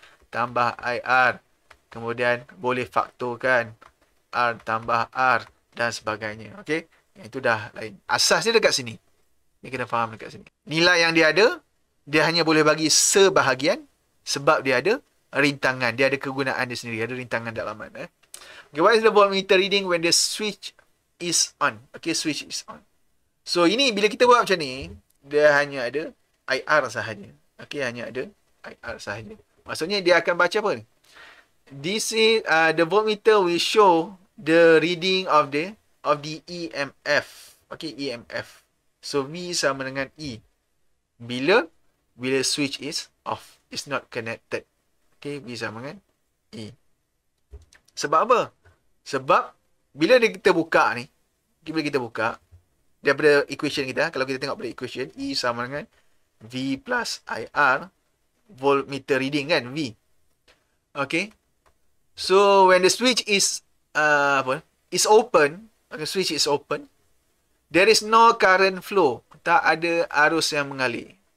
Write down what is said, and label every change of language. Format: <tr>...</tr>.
<ms>Tambah IR. Kemudian boleh faktorkan R tambah R dan sebagainya. Okey. Itu dah lain. Asas dia dekat sini. Ni kena faham dekat sini. Nilai yang dia ada, dia hanya boleh bagi sebahagian sebab dia ada rintangan. Dia ada kegunaan dia sendiri. Ada rintangan dalaman.</ms> <en>Okay, what is the voltmeter reading when the switch is on?</en> <ms>Okay,</ms> <en>switch is on.</en> <ms>So, ini bila kita buat macam ni, dia hanya ada IR sahaja. Okay, hanya ada IR sahaja. Maksudnya dia akan baca apa ni?</ms> <en>This is the voltmeter will show the reading of the EMF. Okay, EMF. So</en> <ms>V sama dengan E. Bila</ms> <en>switch is off, is not connected.</en> <ms>Okay, V sama dengan E. Sebab apa? Sebab bila kita buka ni, bila kita buka daripada equation kita, kalau kita tengok pada equation, E sama dengan V plus IR,</ms> <en>voltmeter reading</en> <ms>kan, V. Okay.</ms> <en>So when the switch is open, okay, switch is open, there is no current flow.</en> <ms>Tak ada arus yang mengalir.</ms>